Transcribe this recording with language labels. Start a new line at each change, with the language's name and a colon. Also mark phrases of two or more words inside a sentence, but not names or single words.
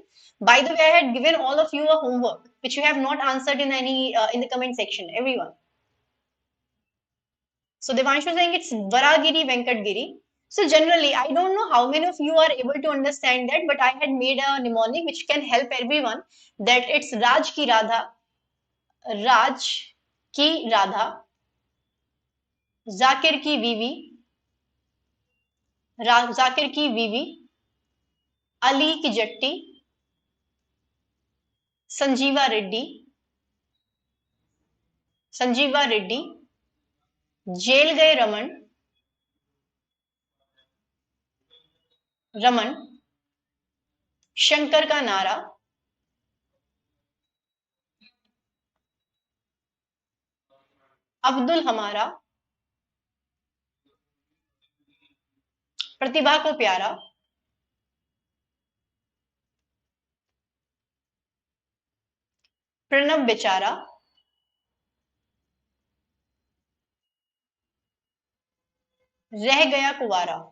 English: By the way, I had given all of you a homework, which you have not answered in any, in the comment section, everyone. So Devanshu saying it's Varagiri Venkatgiri. So generally, I don't know how many of you are able to understand that, but I had made a mnemonic which can help everyone, that it's
Hindi: राज की राधा, राज की राधा, ज़ाकिर की बीवी, ज़ाकिर की बीवी, अली की जट्टी, संजीवा रेड्डी, संजीवा रेड्डी, जेल गए रमन, रमन, शंकर का नारा, अब्दुल हमारा, प्रतिभा को प्यारा, प्रणब बेचारा, रह गया कुवारा।